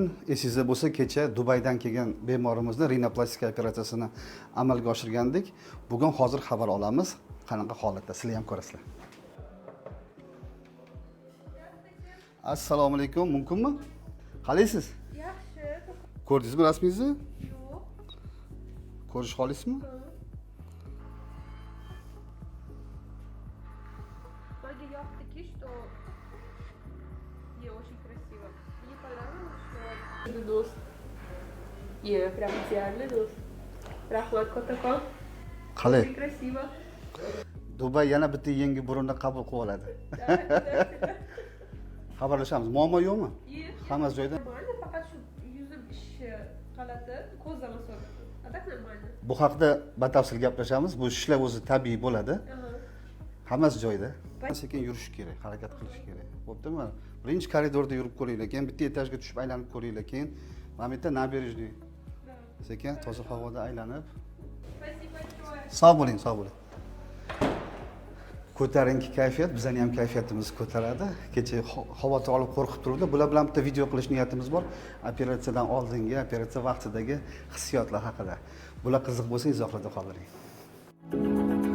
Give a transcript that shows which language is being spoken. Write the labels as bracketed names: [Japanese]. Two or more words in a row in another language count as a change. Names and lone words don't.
[Uzbek] Esingizda bo'lsa, kecha Dubaydan kelgan bemorimizni rinoplastika operatsiyasini amalga oshirgandik. Bugun hozir xabar olamiz. Qanaqa holatda? Sizlar ham ko'rasizlar. Assalomu alaykum. Mumkinmi? Qalaysiz? Yaxshi. Ko'rdingizmi rasmingizni? Yo'q. Ko'rish xohlaysizmi? [Russian] Мне yoqdiki, что очень красиво. Мне понравилось, что do'st. Прям идеальный do'st. [Uzbek] Rahmat kattakon. Qalay? [Russian] Очень красиво. [Uzbek] Dubay yana bitta yangi burunni qabul qilib oladi. Xabarlashamiz. Muammo yo'qmi? Hammasi joyida. Нормально, faqat shu yuzim ishi g'alati, ko'zdan o'sadi. [Russian] A так нормально. [Uzbek] Bu haqda batafsil gaplashamiz. Bu ishlar o'zi tabiiy bo'ladi. Hammasi joyida. Sekin yurish kerak, harakat qilish kerak. Bo'ptimi? Birinchi koridorda yurib ko'ringlar, keyin bitta etajga tushib aylanib ko'ringlar, keyin mana bu yerda nabережный. Sekin toza havoda aylanib. [Russian] Спасибо большое. [Uzbek] Sog' bo'ling, sog' bo'ling. Ko'tarinki kayfiyat, bizning ham kayfiyatimizni ko'taradi. Kecha xavotir olib qo'rqib turdi. Bular bilan bitta video qilish niyatimiz bor. Operatsiyadan oldingi, operatsiya vaqtidagi hissiyotlar haqida. Bular qiziq bo'lsa, izohlarda qoldiring.